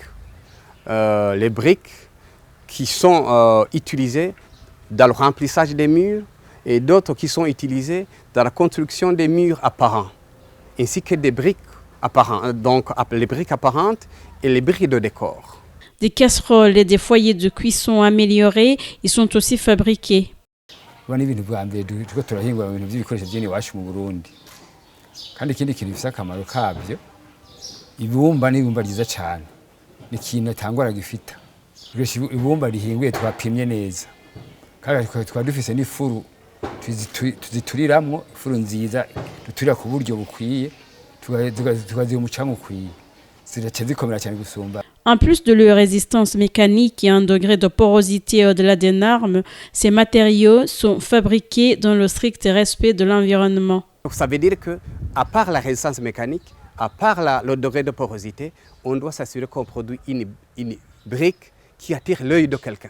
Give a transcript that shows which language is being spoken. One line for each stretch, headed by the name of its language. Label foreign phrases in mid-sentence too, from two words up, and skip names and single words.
French: Les briques qui sont utilisées dans le remplissage des murs et d'autres qui sont utilisées dans la construction des murs apparents, ainsi que des briques apparentes, donc les briques apparentes et les briques de décor. Des casseroles et des foyers de cuisson améliorés y sont aussi fabriqués.
Rundi: Kandi ikindi kintu gifite akamaro kabyo ibumba n'ibumba ryiza cyane ni ikintu atangwara gifita ibumba rihinguye twapimye neza kandi twaba dufise n'ifuru tuzituriramwo ifuru nziza duturira ku buryo bukwiye tukaziha umucanga ukwiye ziraca zikomera cyane gusumba.
French: En plus de leur résistance mécanique et un degré de porosité au-delà des normes, ces matériaux sont fabriqués dans le strict respect de l'environnement. Donc ça veut dire qu'à part la résistance mécanique, à part le degré de porosité, on doit s'assurer qu'on produit une brique qui attire l'œil de quelqu'un.